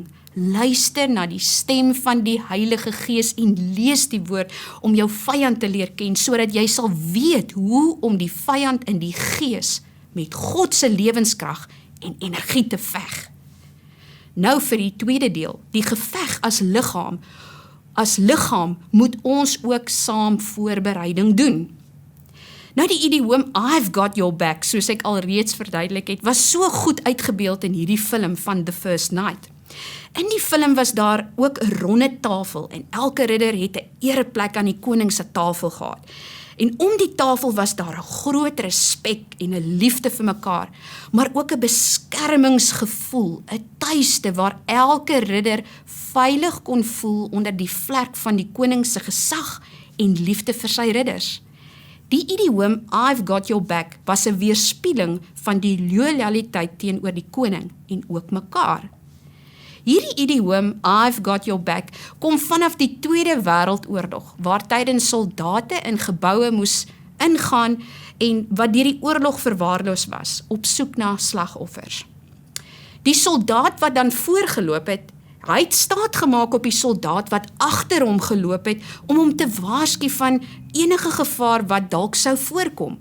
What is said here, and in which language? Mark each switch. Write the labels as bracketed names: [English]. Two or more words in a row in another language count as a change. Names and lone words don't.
[Afrikaans] Luister na die stem van die Heilige Gees en lees die woord om jou vyand te leer ken, sodat jy sal weet hoe om die vyand in die gees met God se lewenskrag en energie te veg. Nou vir die tweede deel, die geveg as liggaam. As liggaam moet ons ook saam voorbereiding doen. Nou die idioom [English] I've got your back, [Afrikaans] soos ek al reeds verduidelik het, was so goed uitgebeeld in hierdie film van The First Knight. In die film was daar ook 'n ronde tafel en elke ridder het 'n ereplek aan die koning se tafel gehad. En om die tafel was daar 'n groot respek en 'n liefde vir mekaar, maar ook 'n beskermingsgevoel, 'n tuiste waar elke ridder veilig kon voel onder die vlerk van die koning se gesag en liefde vir sy ridders. Die idioom [English] I've got your back [Afrikaans] was 'n weerspieëling van die loyaliteit teenoor die koning en ook mekaar. Hierdie idioom [English] I've got your back [Afrikaans] kom vanaf die Tweede Wêreldoorlog, waar tydens soldate in geboue moes ingaan en wat deur die oorlog verwaarloos was, op soek na slagoffers. Die soldaat wat dan voorgeloop het, hy het staat gemaak op die soldaat wat agter hom geloop het om hom te waarsku van enige gevaar wat dalk sou voorkom.